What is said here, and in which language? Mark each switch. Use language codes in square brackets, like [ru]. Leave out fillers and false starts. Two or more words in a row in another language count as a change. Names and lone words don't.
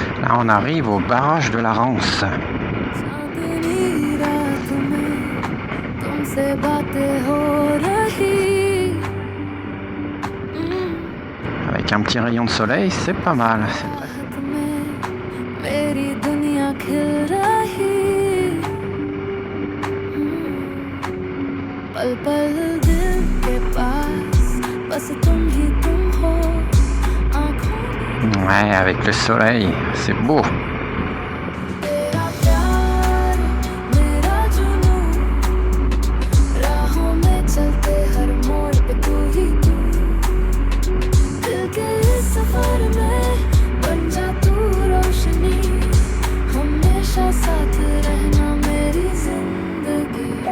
[fr] On arrive au barrage de la Rance. [hi] चांदनी रात में तुमसे बातें हो रही [fr] Avec un petit rayon de soleil, c'est pas mal. [hi] रात में मेरी दुनिया खिल रही पल पल दिल के पास बस तुम ही तुम हो आँखों में [fr] Ouais, avec le soleil, c'est beau. [hi] तेरा प्यार मेरा जुनून राहों में चलते हर मोड़ पे तू ही तू दिल के इस सफर में बन जा तू रोशनी हमेशा साथ रहना मेरी जिंदगी